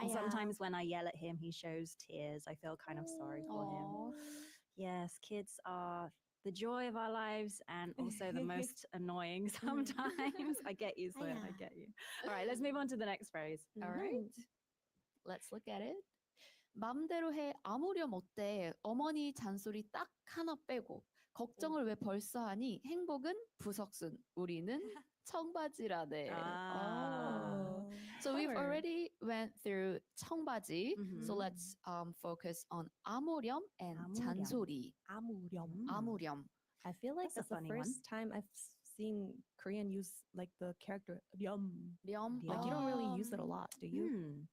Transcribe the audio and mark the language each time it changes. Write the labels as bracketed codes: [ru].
[en] Oh. Yeah. sometimes when I yell at him, he shows tears. I feel kind of sorry for him. Aw. Yes, kids are the joy of our lives and also the most annoying sometimes. I get you, Soyeon. I get you. All right, let's move on to the next phrase. All right. Let's look at it. [ko] 맘대로 해 아무렴 어때 어머니 잔소리 딱 하나 빼고 걱정을 왜 벌써 하니 행복은 부석순 우리는 청바지라네. Ah. [en] So we've Clever. already went through 청바지. So Mhm. let's focus on 아무렴 and [ko] 아무렴. 잔소리. 아무렴. 아무렴. [en] I feel like That's a that's the funny one. first time I've seen Korean use like the character 렴. [ko] 렴. [en] Like you don't really use it a lot, do you?